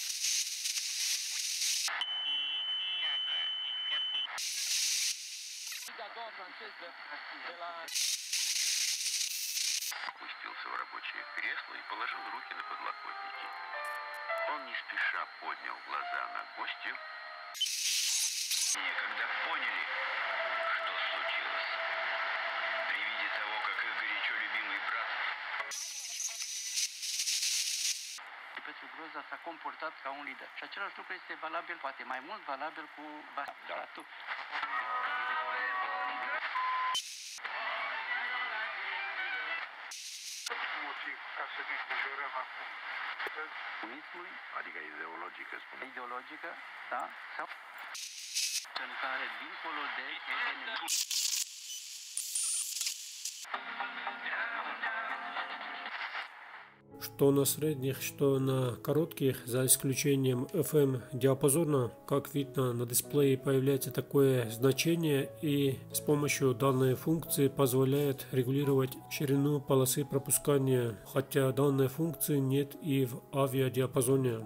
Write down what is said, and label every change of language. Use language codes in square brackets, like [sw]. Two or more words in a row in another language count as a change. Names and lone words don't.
[ru] Спустился в рабочее кресло и положил руки на подлокотники. Он не спеша поднял глаза на гостью. Когда поняли, что случилось, при виде того, как их горячо любимый брат [ro] Pentru Groza s-a comportat ca un lider. Și același lucru este valabil, poate mai mult valabil cu Basatul. Comunismului, adică ideologică, spune. ideologică, da? Sau în care, dincolo de [ru] Что на средних, что на коротких, за исключением FM диапазона, как видно на дисплее появляется такое значение, и с помощью данной функции позволяет регулировать ширину полосы пропускания, хотя данной функции нет и в авиадиапазоне.